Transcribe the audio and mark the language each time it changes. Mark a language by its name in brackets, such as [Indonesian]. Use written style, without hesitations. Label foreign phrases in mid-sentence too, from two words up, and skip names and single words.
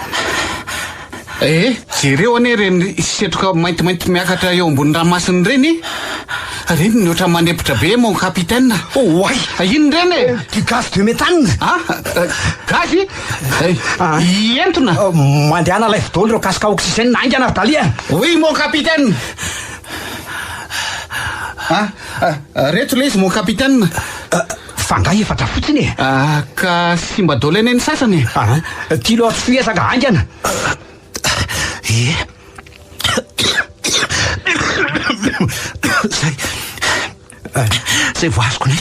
[Malagasy] Jereo ane reny setroka maintimainty miakatra eo ambony ranomasina reny. Reny ny oatra manepotra be [French] mon capitaine. [Malagasy] Oay, ino reny? [French] Ty gaz de méthane. [Malagasy] Gazy? Entona? Mandehana lay dolo reo kasika oxygène naingana Dali a. [French] Oui mon capitaine. [Malagasy] Reto le izy [French] mon capitaine. [Malagasy] Fangay efatra fotsiny e. Ka simba dolo eny ny sasany. Ty loatra fiezaka haingana. Zay voazoko ny.